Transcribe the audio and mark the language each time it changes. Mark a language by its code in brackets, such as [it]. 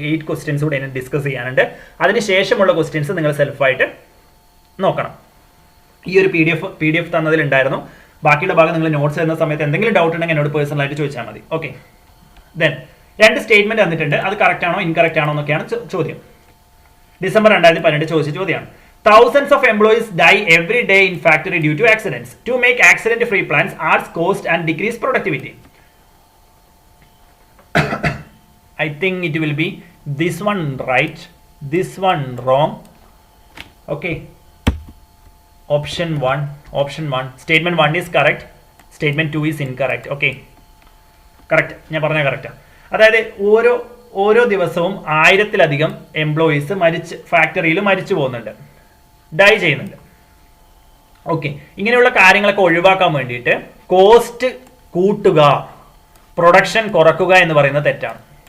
[ml] 8 questions കൂടെ എനിക്ക് discuss ചെയ്യാനുണ്ട്. അതിനുശേഷമുള്ള ക്വസ്റ്റ്യൻസ് നിങ്ങൾ സെൽഫായിട്ട് നോക്കണം. ഈ ഒരു പി ഡി എഫ് തന്നതിലുണ്ടായിരുന്നു. ബാക്കിയുള്ള ഭാഗം നിങ്ങൾ നോട്ട്സ് തരുന്ന സമയത്ത് എന്തെങ്കിലും ഡൗട്ട് ഉണ്ടെങ്കിൽ എന്നോട് പേഴ്സണലായിട്ട് ചോദിച്ചാൽ മതി. ഓക്കെ, ദെൻ 2 സ്റ്റേറ്റ്മെന്റ് തന്നിട്ടുണ്ട്. അത് കറക്റ്റ് ആണോ ഇൻകറക്റ്റ് ആണോ എന്നൊക്കെയാണ് ചോദ്യം. ഡിസംബർ 2018 ചോദിച്ച ചോദ്യമാണ്. [en] Thousands of employees die every day in factory due to accidents. To make accident-free plants, adds cost and decrease productivity. I think it will be this one right, this one wrong. Okay. Option 1. Statement 1 is correct. Statement 2 is incorrect. Okay. Correct. [ml] ഞാൻ പറഞ്ഞ കറക്റ്റാണ്. അതായത് ഓരോ ദിവസവും 1000-ലധികം employees ഫാക്ടറിയിൽ മരിച്ചു പോകുന്നുണ്ട്, dye ചെയ്യുന്നുണ്ട്. ഓക്കെ, ഇങ്ങനെയുള്ള കാര്യങ്ങളൊക്കെ ഒഴിവാക്കാൻ വേണ്ടിയിട്ട് കോസ്റ്റ് കൂട്ടുക, പ്രൊഡക്ഷൻ കുറക്കുക എന്ന് പറയുന്നത് തെറ്റാണ്.